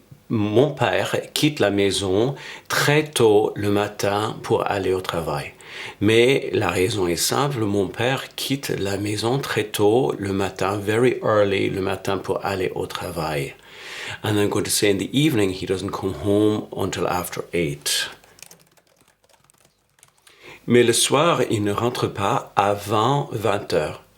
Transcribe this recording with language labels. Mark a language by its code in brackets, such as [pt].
[fr] Mon père quitte la maison très tôt le matin pour aller au travail. Mais la raison est simple, mon père quitte la maison très tôt le matin, [en] very early [fr] le matin pour aller au travail. [en] And I'm going to say in the evening, he doesn't come home until after 8. [fr] Mais le soir, il ne rentre pas avant 20 heures.